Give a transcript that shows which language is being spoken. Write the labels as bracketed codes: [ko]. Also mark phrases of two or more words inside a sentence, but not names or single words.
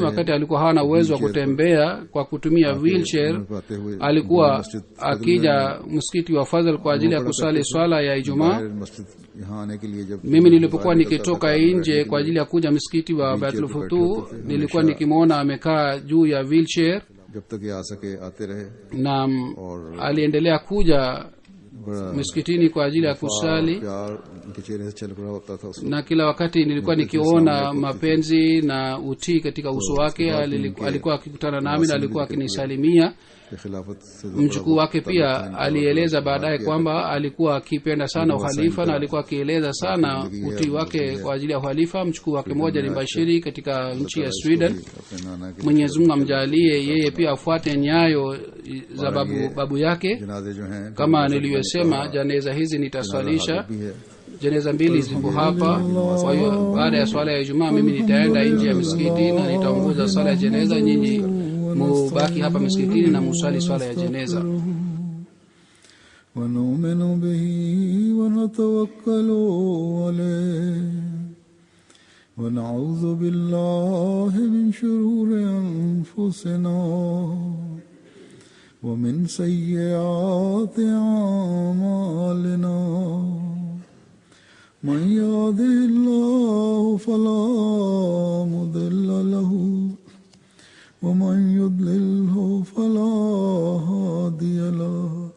[sw] Wakati alikuwa hana uwezo wa kutembea kwa kutumia wheelchair, alikuwa akija msikiti wa Fadhil kwa ajili ya kusali swala ya Ijumaa. Mimi nilipokuwa nikitoka nje kwa ajili ya kuja msikiti wa Baitul Futuh, nilikuwa nikimwona amekaa juu ya wheelchair. [ur] جب تک یہ آ سکے آتے رہے [sw] na aliendelea kuja [ur] बड़ा [sw] miskitini kwa ajili ya kusali [ur] پیار ان کے چہرے سے چھلک رہا ہوتا تھا اس میں [sw] na kila wakati nilikuwa nikiona mapenzi na utii katika uso wake. Alikuwa akikutana nami na alikuwa akinisalimia. [ur] کہ خلافت سے [sw] Mjukuu wake pia alieleza baadaye kwamba alikuwa akipenda sana uhalifa na alikuwa akieleza sana utii wake kwa ajili ya uhalifa. Mjukuu wake mmoja ni bashiri katika nchi ya Sweden. [ur] اپنے نانا کے [sw] Mwenyezi Mungu amjalie yeye pia afuate nyayo za babu yake. [ur] جنازے جو ہیں [sw] Kama niliyosema, janeza hizi nitaswalisha. [ur] بھی ہے [sw] Jeneza mbili zipo hapa. Kwa hiyo baada ya swala ya Ijumaa mimi nitaenda nje ya msikiti na nitaongoza swala ya jeneza. Nyinyi mubaki hapa msikitini na musali swala ya jeneza. [ar] ونؤمن به ونتوكل عليه ونعوذ بالله من شرور أنفسنا ومن سيئات أعمالنا من يهده الله فلا مضل له ومن يضلله فلا هادي له